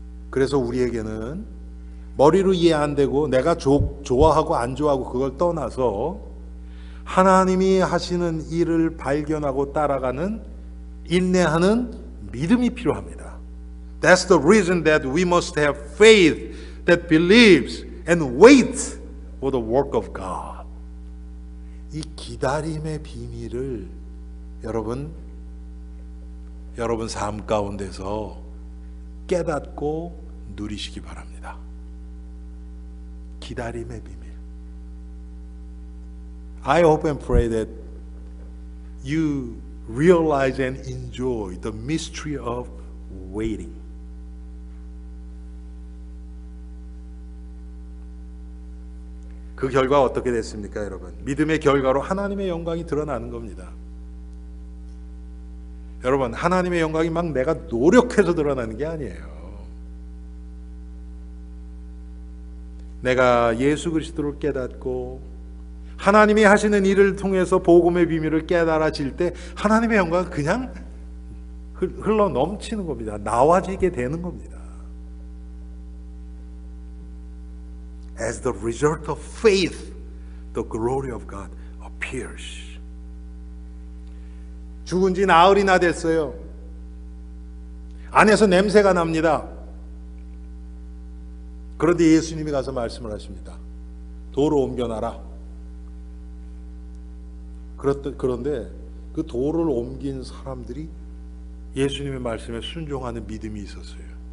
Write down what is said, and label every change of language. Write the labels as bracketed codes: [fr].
[ko] 그래서 우리에게는 머리로 이해 안 되고 내가 좋아하고 안 좋아하고 그걸 떠나서 하나님이 하시는 일을 발견하고 따라가는 인내하는 믿음이 필요합니다. [en] That's the reason that we must have faith that believes and waits for the work of God. [ko] 이 기다림의 비밀을 여러분 삶 가운데서 깨닫고 누리시기 바랍니다. 기다림의 비밀. [en] I hope and pray that you realize and enjoy the mystery of waiting. [ko] 그 결과 어떻게 됐습니까, 여러분? 믿음의 결과로 하나님의 영광이 드러나는 겁니다. 여러분, 하나님의 영광이 막 내가 노력해서 드러나는 게 아니에요. 내가 예수 그리스도를 깨닫고 하나님이 하시는 일을 통해서 복음의 비밀을 깨달아질 때 하나님의 영광은 그냥 흘러 넘치는 겁니다. 나와지게 되는 겁니다. [en] As the result of faith, the glory of God appears. [ko] 죽은 지 나흘이나 됐어요. 안에서 냄새가 납니다. 그런데 예수님이 가서 말씀을 하십니다. 돌을 옮겨놔라. 그런데 그 돌을 옮긴 사람들이 예수님의 말씀에 순종하는 믿음이 있었어요.